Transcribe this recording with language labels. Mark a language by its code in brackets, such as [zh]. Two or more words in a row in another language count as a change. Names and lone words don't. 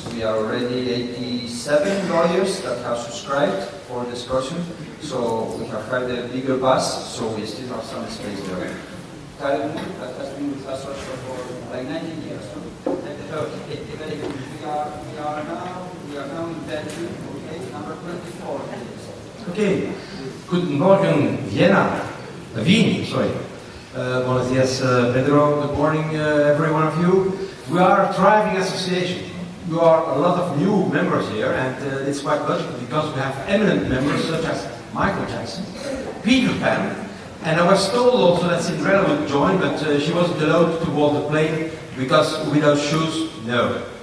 [en] We are already 87 lawyers that have subscribed for the excursion. So we have hired a bigger bus, so we still have some space there. Karen, that has been with us also for like 19 years. Okay, very good. We are now in Belgium, okay, number 24. Okay, [de] guten Morgen, [en] Wien, sorry. [es] Buenos dias, Pedro. [en] Good morning, every one of you. We are a thriving association. We are a lot of new members here, and it's quite logical because we have eminent members such as Michael Jackson, Peter Pan, and I was told also that Cinderella would join, but she wasn't allowed to board the plane because without shoes, no.